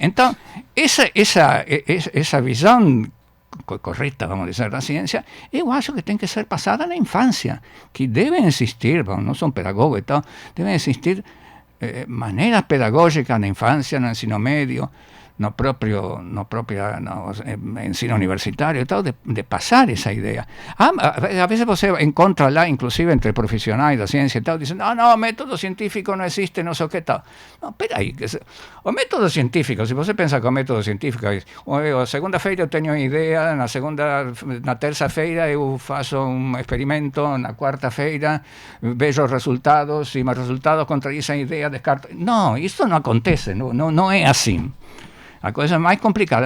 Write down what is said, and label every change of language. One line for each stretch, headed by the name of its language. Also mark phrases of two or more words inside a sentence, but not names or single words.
Portuguese: Então, essa visão correta, vamos dizer, da ciência, eu acho que tem que ser passada na infância, que devem existir, não sou pedagogo e tal, devem existir maneiras pedagógicas na infância, no ensino médio,
Spanish: no propio ensino universitario y todo, de pasar esa idea. A veces
Portuguese: você encontra lá,
Spanish: inclusive entre profesionales de ciencia y tal, dicen, no, método científico no existe, no sé qué tal.
Portuguese: No, espera aí, o método científico, se você pensa que o método científico é, a segunda-feira eu tenho uma ideia, na terça-feira eu faço um experimento, na quarta-feira vejo os resultados, e meus resultados contradizem a ideia, descarto. Não, isso não acontece, não é assim. A coisa é mais complicada.